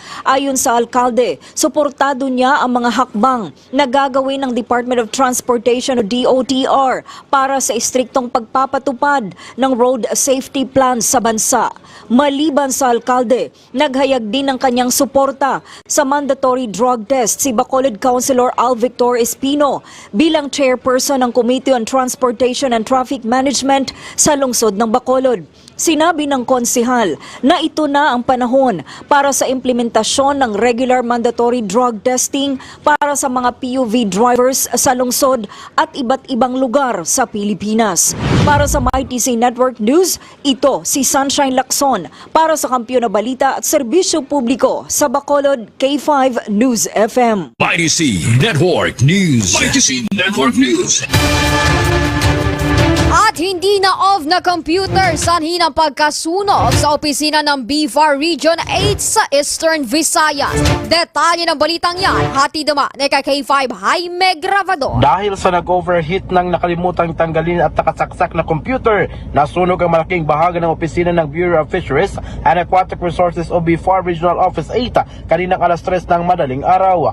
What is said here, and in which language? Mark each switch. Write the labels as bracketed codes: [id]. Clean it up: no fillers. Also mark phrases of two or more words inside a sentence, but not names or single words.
[tl] Ayon sa alkalde, suportado niya ang mga hakbang na gagawin ng Department of Transportation o DOTR para sa istriktong pagpapatupad ng [en] road safety plan [tl] sa bansa. Maliban sa alkalde, naghayag din ng kanyang suporta sa [en] mandatory drug test [tl] si Bacolod Councilor Al Victor Espino bilang chairperson ng Committee on Transportation and Traffic Management sa lungsod ng Bacolod. Sinabi ng konsihal na ito na ang panahon para sa implementasyon ng [en] regular mandatory drug testing [tl] para sa mga [en] PUV drivers [tl] sa lungsod at iba't ibang lugar sa Pilipinas. Para sa MyTC Network News, ito si Sunshine Lacson para sa Kampiyon na Balita at Serbisyo Publiko sa Bacolod K5 News FM. MyTC Network News. MyTC Network News. At hindi na off na computer sanhi ng pagkasunog sa opisina ng BFAR Region 8 sa Eastern Visayas. Detalye ng balitang yan, hatid naman ni K5 Jaime Gravador. Dahil sa nag-overheat ng nakalimutang tanggalin at nakasaksak na computer, nasunog ang malaking bahagi ng opisina ng Bureau of Fisheries and Aquatic Resources o BFAR Regional Office 8 kaninang alas 3 ng madaling araw.